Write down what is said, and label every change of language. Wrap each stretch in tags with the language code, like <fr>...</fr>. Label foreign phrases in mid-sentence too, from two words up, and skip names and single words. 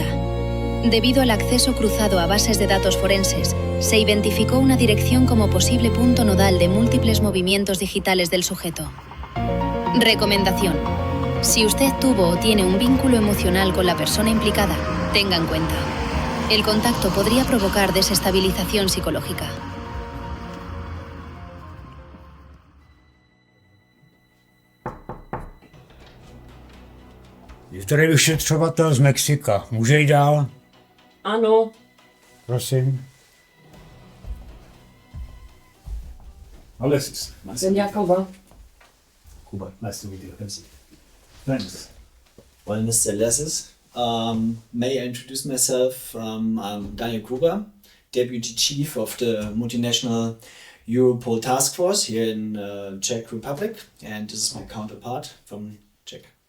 <es>Debido al acceso cruzado a bases de datos forenses, se identificó una dirección como posible punto nodal de múltiples movimientos digitales del sujeto. Recomendación. Si usted tuvo o tiene un vínculo emocional con la persona implicada, tenga en cuenta. El contacto podría provocar desestabilización psicológica.</es> <cs>Je tady vyšetřovatel z Mexika. Může jít dál? Ano. Prosím. Alexis. Senja Kuba. Kuba,</cs> <en>nice to meet you. Thanks. Well, Mr. Lesses, may I introduce myself? I'm Daniel Gruber, Deputy Chief of the multinational Europol Task Force here in Czech Republic, and this is my counterpart from Czech.</en>